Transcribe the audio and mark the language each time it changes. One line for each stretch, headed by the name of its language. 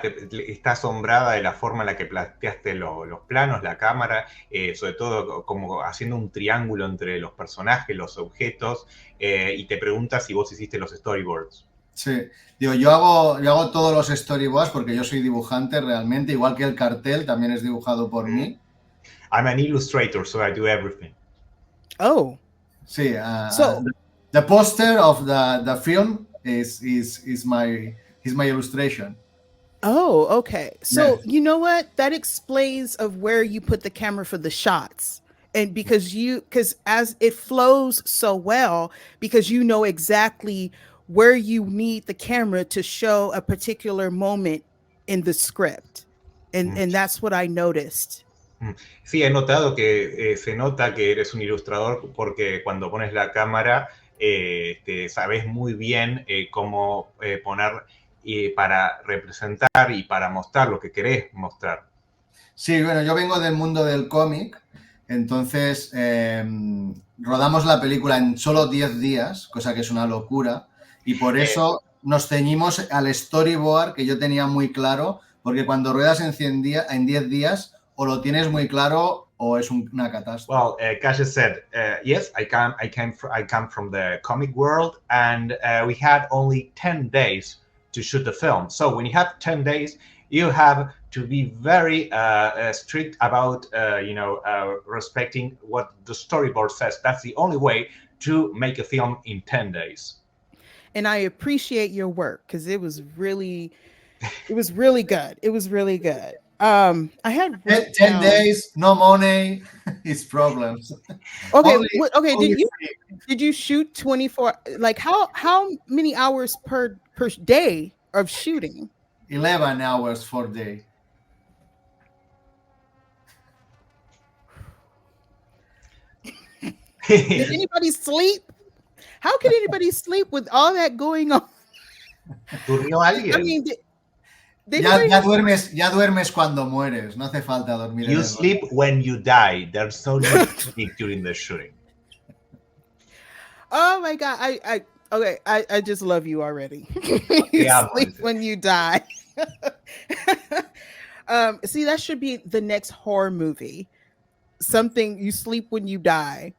Spanish: Está asombrada de la forma en la que planteaste los planos, la cámara, sobre todo como haciendo un triángulo entre los personajes, los objetos, y te pregunta si vos hiciste los storyboards. Sí, digo, yo hago todos los storyboards porque yo soy dibujante realmente, igual que el cartel también es dibujado por mí.
English: I'm an illustrator, so I do everything. Oh.
Spanish: Sí,
English: so the poster of the film is my illustration. Oh, okay. So yes. You know what? That explains of where you put the camera for the shots. And because as it flows so well, because you know exactly where you need the camera to show a particular moment in the script. And that's what I noticed.
Spanish: Sí, he notado que se nota que eres un ilustrador porque cuando pones la cámara sabes muy bien cómo poner para representar y para mostrar lo que querés mostrar. Sí, bueno, yo vengo del mundo del cómic, entonces rodamos la película en solo 10 días, cosa que es una locura, y por eso nos ceñimos al storyboard que yo tenía muy claro, porque cuando ruedas en 10 días o lo tienes muy claro o es una catástrofe.
English: Well, Caye said, yes, I come from the comic world, and we had only 10 days to shoot the film. So when you have 10 days, you have to be very strict about, respecting what the storyboard says. That's the only way to make a film in 10 days. And I appreciate your work because it was really good. It was really good. I had 10 days, no money, it's problems. Okay, did you shoot 24? Like how many hours per day of shooting? 11 hours per day. Did anybody sleep? How could anybody sleep with all that going on?
Spanish: ¿Durmió alguien?
English: I mean,
Spanish: ya duermes cuando mueres. No hace falta dormir.
English: You sleep when you die. There's no need to sleep during the shooting. Oh my God! I just love you already. You sleep when you die. See, that should be the next horror movie. Something you sleep when you die.